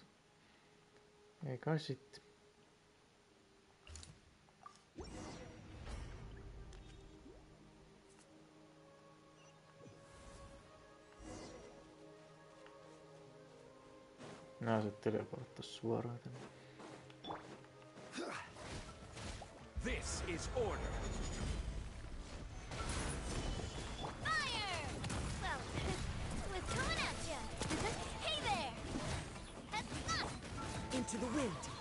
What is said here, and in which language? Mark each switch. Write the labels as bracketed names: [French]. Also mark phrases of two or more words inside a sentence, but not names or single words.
[Finnish] Ei kai sitten. Nää se teleporttas suoraan tänne. [English] This is order. Fire! Well, we're coming at you. Hey there! Into the wind.